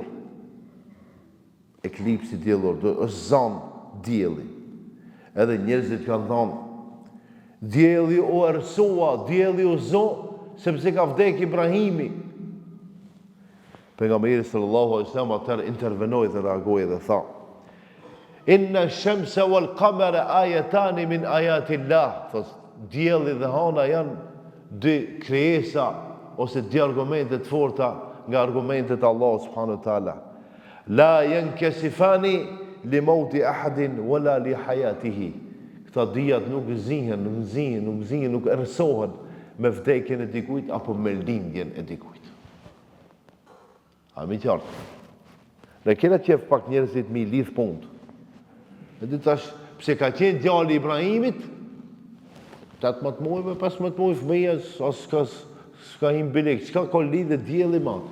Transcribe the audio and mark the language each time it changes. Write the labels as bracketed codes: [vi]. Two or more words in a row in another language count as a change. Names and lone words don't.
[sq] Eklipsi diellor, është zanë dielli. Edhe njerëzit kanë thonë, dielli u ersua, dielli u zo, sepse ka vdek Ibrahimi. Pejgamberi [ar] صلى الله عليه وسلم [sq] atëherë intervenoi dhe reagoi dhe tha: [ar] إن الشمس والقمر آيتان من آيات الله. [sq] Dielli dhe hana janë 2 krijesa ose 2 argumente të forta nga argumentet e Allahut [ar] سبحانه وتعالى. لا ينكسفان لموت أحد ولا لحياته. [sq] Këta dijat nuk zihen, nuk erësohen me vdekjen e dikujt apo me lindjen e dikujt. A mi qartë. Në kena qef pak njerëzit mi lidh punë. E di tash, pse ka qenë djali Ibrahimit, 18 muaj, 15 muaj fëmija, s'ka him bilik, s'ka ka lidhe dielli matë.